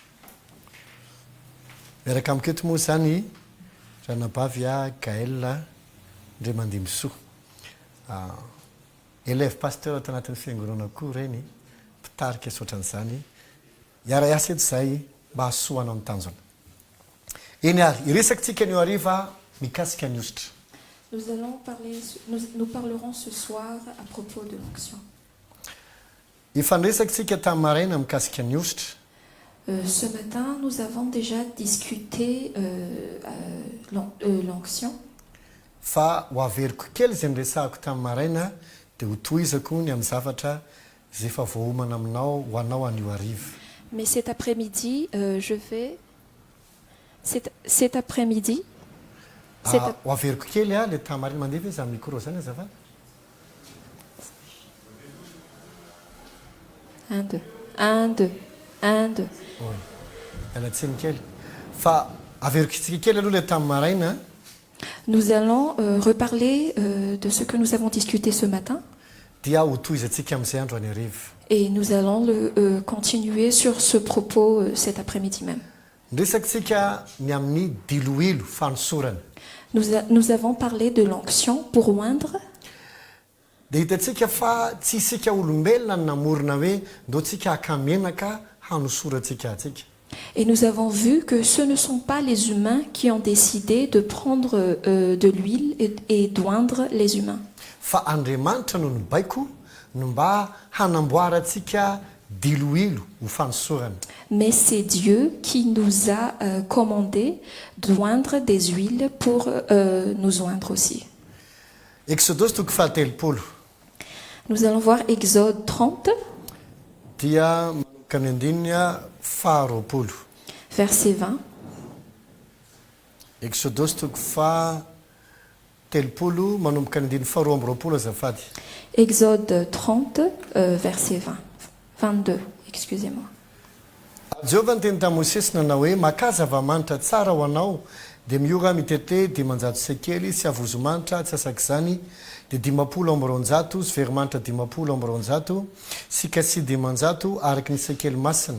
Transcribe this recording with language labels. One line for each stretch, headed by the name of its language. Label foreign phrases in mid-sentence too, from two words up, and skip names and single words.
Malagasy: Miaraka amiketo moa zany ranabavy Gaël ndray Mandimsoa
French: élève pasteur
Malagasy: ato anatin'ny fiangonana koa reny mpitarika soatran'izany hiara-iasa eto izay mba hasoana amin'ny tanjona. Eny ary iresakintsika anio hariva mikasika ny ositra.
French: Nous parlerons ce soir à propos de l'onction.
Malagasy: Ifandresakintsika tamin'ny maraina mikasika ny ositra.
French: Ce matin, nous avons déjà discuté l'onction.
Malagasy: Fa ho averiko kely izay niresahako tamin'ny maraina dia ho tohizako ny amin'ny zavatra izay efa voahomana aminao ho anao anio hariva.
French: Mais cet après-midi, je vais... Cet après-midi...
Malagasy: Ho averiko kely le tamin'ny maraina mandeha ve za micro zany azafady? 1, 2, 1, 2, 1, 2. Alatsiny kely. Fa averiko tsika kely aloha le tamin'ny maraina.
French: Nous allons reparler de ce que nous avons discuté ce matin.
Malagasy: Dia ho tohizantsika amin'izay andro any hariva.
French: Et nous allons continuer sur ce propos cet après-midi même.
Malagasy: Nresakitsika ny amin'ny diloilo fanosorana.
French: Nous avons parlé de l'onction pour oindre.
Malagasy: Dia hitatsika fa tsy isika olombelona ny namorona hoe ndao tsika akamenaka hanosorantsika atsika.
French: Et nous avons vu que ce ne sont pas les humains qui ont décidé de prendre de l'huile et d'oindre les humains.
Malagasy: Fa Andriamanitra no nibaiko no mba hanamboarantsika diloilo ho fanosorana.
French: Mais c'est Dieu qui nous a commandé d'oindre des huiles pour nous oindre aussi.
Malagasy: Exodus toko fahatelopolo.
French: Nous allons voir Exode 30.
Malagasy: Dia manomboka ny andininy faharoapolo.
French: Verset 20.
Malagasy: Exodus toko fahatelopolo manomboka ny andininy faharoa amby roapolo azafady.
French: Exode 30, verset 20. 22, excusez-moi.
Malagasy: Jehovah niteny tamin'i Mosesy nanao hoe maka zava-manitra tsara ho anao dia miora mitete 500 sekely sy avozomanitra tsy asak'izany dia 500 sy verimanitra 500 sy kasy 500 araky ny sekely masina